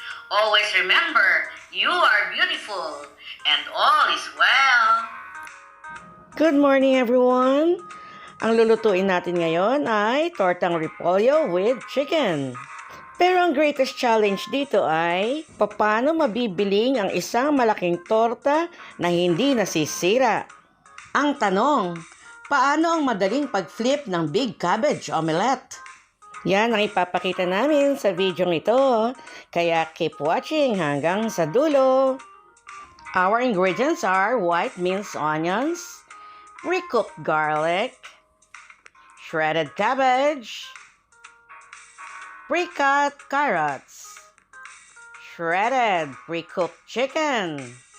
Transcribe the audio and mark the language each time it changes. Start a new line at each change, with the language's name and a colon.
English: Always remember, you are beautiful and all is well. Good morning everyone!
Filipino: Ang lulutuin natin ngayon ay Tortang Repolyo with chicken. Pero ang
English: greatest challenge
Filipino: dito ay paano mabibiling ang isang malaking torta na hindi nasisira. Ang tanong, paano ang madaling pag-flip ng big cabbage omelette? Yan ang ipapakita namin sa video ito, kaya
English: keep watching
Filipino: hanggang sa dulo.
English: Our ingredients are white minced onions, pre-cooked garlic, shredded cabbage, pre-cut carrots, shredded pre-cooked chicken.